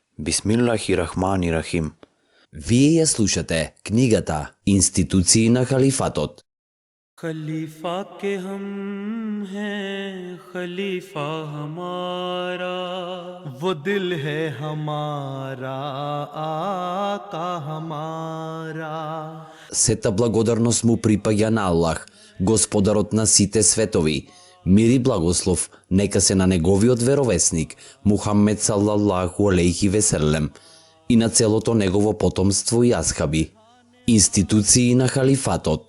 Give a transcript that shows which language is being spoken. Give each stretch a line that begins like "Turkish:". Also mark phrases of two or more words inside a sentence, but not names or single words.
Arabic: بسم الله الرحمن الرحيم.
Macedonian: Вие ја слушате книгата Институции на халифатот.
Urdu: خلیفہ کے ہم ہیں خلیفہ ہمارا وہ دل ہے ہمارا آقا ہمارا.
Macedonian: Сета благодарност му припаѓа на Аллах, Господарот на сите светови. Мир и благослов нека се на неговиот веровесник Мухаммед
Arabic: صلى الله عليه وسلم
Macedonian: и на целото негово потомство и асхаби. Институции на халифатот.